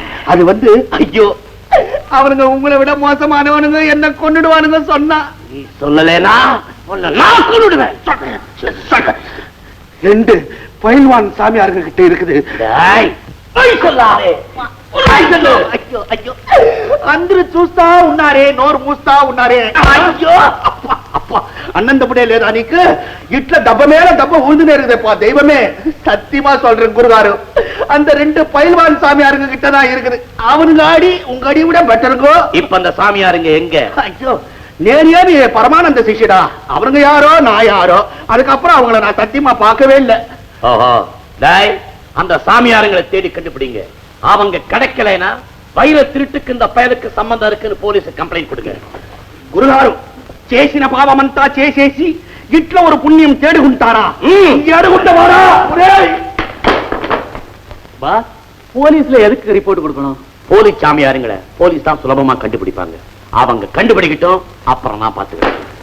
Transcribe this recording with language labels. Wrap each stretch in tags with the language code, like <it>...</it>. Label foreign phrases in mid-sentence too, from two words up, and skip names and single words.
<ta>அது வந்து, ஐயோ, அவனுங்க உங்களை விட மோசமானவனுங்க, என்ன கொன்னுடுவானுங்க சொன்னா. நீ சொல்லலேனா நான் கொன்னுடுவேன். 2 பயில்வான் சாமியாருங்க கிட்ட இருக்குது. சொல்லாதே. ஐயோ ஐயோ,</ta> <te>అందరూ చూస్తా ఉన్నారే, నోరు మూస్తా ఉన్నారే. అయ్యో, అప్పా అప్పా, అన్నం తప్పుడే లేదా నీకు? ఇట్లా దెబ్బ మీద దెబ్బ ఊందునే</te> <ta>இருக்குதேப்பா. தெய்வமே, சத்தியமா சொல்றேன் குருகாரு, அந்த 2 பயில்வான் சாமியாருங்க கிட்ட தான் இருக்குது. அவனுங்க அடி உங்க அடி விட பெட்டருங்கோ. இப்ப அந்த சாமியாருங்க எங்க? ஐயோ, நேரியாவே பரமானந்த சிஷ்யடா. அவனுங்க யாரோ நான் யாரோ. அதுக்கப்புறம் அவங்கள நான் சத்தியமா பார்க்கவே இல்லை. ஓஹோ, டேய், அந்த சாமியாருங்களை தேடி கண்டுபிடிங்க. அவங்க கிடைக்கலைனா வைர திருட்டுக்கு இந்த பயலுக்கு சம்பந்தம் இருக்குன்னு போலீஸ் கம்ப்ளைண்ட் கொடுங்க.</ta> <te>గురుగారు, చేసిన పాపమంతా చేసేసి ఇట్లా ఒక పుణ్యం చేడుకుంటారా? చేడుకుంటారా?</te> <ta>போலீஸ்ல எதுக்கு ரிப்போர்ட் கொடுக்கணும்? போலீஸ் சாமியாருங்களை போலீஸ் தான் சுலபமா கண்டுபிடிப்பாங்க. அவங்க கண்டுபிடிக்கட்டும், அப்புறம் நான் பாத்துக்கிறேன்.</ta>